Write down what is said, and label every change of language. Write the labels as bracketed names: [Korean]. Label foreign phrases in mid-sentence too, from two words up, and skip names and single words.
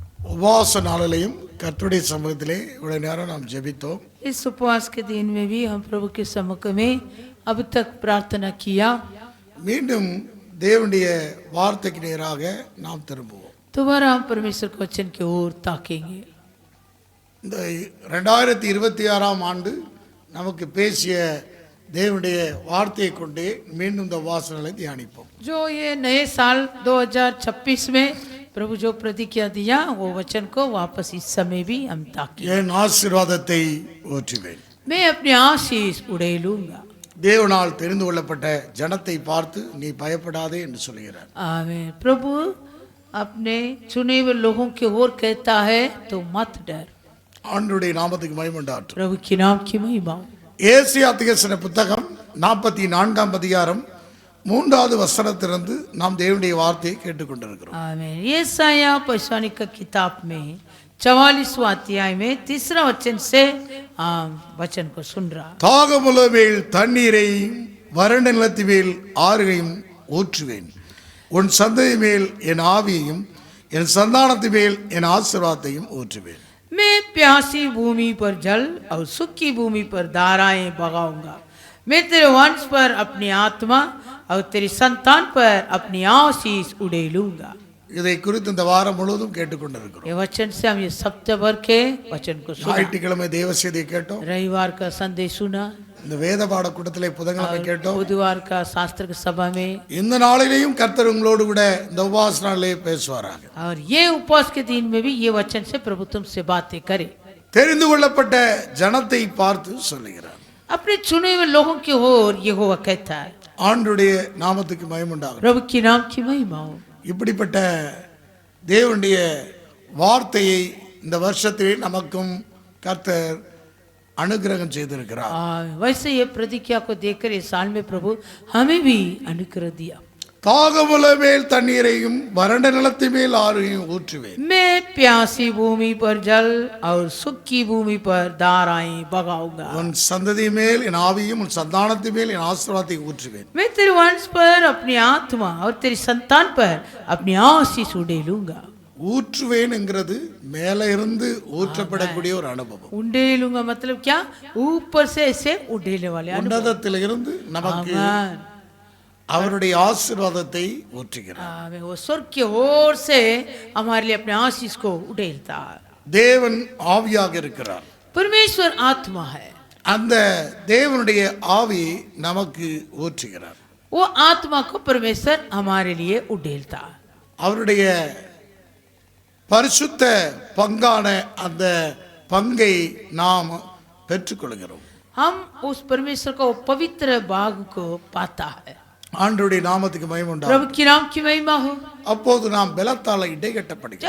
[Tamil] உபவாச நாளிலையும் கர்த்தருடைய சமூகத்திலே இவ்வளவு நேரம் நாம் ஜெபித்தோம். [Hindi] इस उपवास के दिन में भी हम प्रभु के सम्मुख में अब तक प्रार्थना किया. [Tamil] மீண்டும் தேவனுடைய வார்த்தைக்கு நேராக நாம் திரும்புவோம். [Hindi] दोबारा हम परमेश्वर के वचन की ओर ताकेंगे. [Tamil] இந்த 2026 ஆண்டு நமக்கு பேசிய தேவனுடைய வார்த்தையை கொண்டே மீண்டும் இந்த வாசனைகளை தியானிப்போம். [Hindi] जो ये नए साल 2026 में प्रभु जो प्रतिज्ञा दिया वो वचन को वापस इस समय भी हम ताकें. [Tamil] என் ஆசீர்வாதத்தை ஊற்றுவேன். [Hindi] मैं अपनी आशीष उड़ेलूंगा. [Tamil] தேவனால் தெரிந்து கொள்ளப்பட்ட ஜனத்தை பார்த்து நீ பயப்படாதே என்று சொல்கிறார். [Hindi] आमीन. प्रभु अपने चुने हुए लोगों की ओर कहता है तो मत डर. [Tamil] ஆண்டவருடைய நாமத்துக்கு மகிமை உண்டாகட்டும். [Hindi] प्रभु के नाम की महिमा. [Tamil] ஏசியா தீர்க்கதரிசன புத்தகம் 44 அதிகாரம் 3வது வசனத்திலிருந்து நாம் தேவனுடைய வார்த்தையை கேட்டுக்கொண்டிருக்கிறோம். [Hindi] आमीन. यशायाह भविष्यवाणी का किताब में 44वां अध्याय में 3रा वचन से वचन को सुन रहा. [Tamil] தாகமுள்ள மேல் தண்ணீரையும் வறண்ட நிலத்து மேல் ஆறுகையும் ஊற்றுவேன். உன் சந்ததி மேல் என் ஆவியையும் என் சந்தானத்து மேல் என் ஆசீர்வாதத்தையும் ஊற்றுவேன். [Hindi] मैं प्यासी भूमि पर जल और सूखी भूमि पर धाराएं बगाऊंगा. मैं तेरे वंश पर अपनी आत्मा और तेरी संतान पर अपनी आशीष उड़ेलूंगा. [Tamil] இதை குறித்து இந்த வாரம் முழுவதும் கேட்டுக்கொண்டிருக்கிறோம். [Hindi] ये वचन से हम ये सप्ताह भर के वचन को सुना. [Tamil] ஞாயிற்றுக்கிழமை தேவ செய்தியை கேட்டோம். [Hindi] रविवार का संदेश सुना. [Tamil] இந்த வேத பாட கூட்டத்திலே புதன்கிழமை கேட்டோம். [Hindi] बुधवार का शास्त्र की सभा में. [Tamil] இந்த நாளிலேயும் கர்த்தர் உங்களோடு கூட இந்த உபவாச நாளிலே பேசுவாராக. [Hindi] और ये उपवास के दिन में भी ये वचन से प्रभु तुमसे बातें करे. [Tamil] தெரிந்து கொள்ளப்பட்ட ஜனத்தை பார்த்து சொல்லுகிறார். [Hindi] अपने चुने हुए लोगों की ओर यहोवा कहता है. [Tamil] ஆண்டவருடைய நாமத்துக்கு மகிமை உண்டாகட்டும். [Hindi] प्रभु के नाम की महिमा हो. [Tamil] இப்படிப்பட்ட தேவனுடைய வார்த்தையை இந்த வருஷத்திலே நமக்கும் கர்த்தர் அனுகிரகம் செய்திருக்கிறார். [Hindi] वैसे ये प्रतिज्ञा को देखकर इस साल में प्रभु हमें भी अनुग्रह दिया. [Tamil] தாகமுள்ள மேல் தண்ணீரையும் வறண்ட நிலத்து மேல் ஆறுகையும் ஊற்றுவேன். [Hindi] मैं प्यासी भूमि पर जल और सूखी भूमि पर धाराएं बगाऊंगा. [Tamil] உன் சந்ததி மேல் என் ஆவியும் உன் சந்தானத்து மேல் என் ஆசீர்வாதத்தை ஊற்றுவேன். [Hindi] मैं तेरे वंश पर अपनी आत्मा और तेरी संतान पर अपनी आशीष उड़ेलूंगा. [Tamil] ஊற்றுவேன் என்கிறது மேல இருந்து ஊற்றப்படக்கூடிய ஒரு அனுபவம். [Hindi] उड़ेलूंगा मतलब क्या? ऊपर से ऐसे उड़ेले वाले अनुभव. [Tamil] உன்னதத்தில் இருந்து நமக்கு அவருடைய ஆசீர்வாதத்தை ஊற்றுகிறார். [Hindi] वो स्वर्ग की ओर से हमारे लिए अपने आशीष को उड़ेलता है. [Tamil] தேவன் ஆவியாக இருக்கிறார். [Hindi] परमेश्वर आत्मा है. [Tamil] அந்த தேவனுடைய ஆவி நமக்கு ஊற்றுகிறார். [Hindi] वो आत्मा को परमेश्वर हमारे लिए उड़ेलता है. [Tamil] அவருடைய பரிசுத்த பங்கான அந்த பங்கை நாம் பெற்றுக்கொள்கிறோம். [Hindi] हम उस परमेश्वर का पवित्र भाग को पाता है. [Tamil] ஆண்டவருடைய நாமத்துக்கு மகிமை உண்டாகட்டும். [Hindi] प्रभु की नाम की महिमा हो. [Tamil] அப்போது நாம் பலத்தால இடைகட்டப்படுகிறோம்.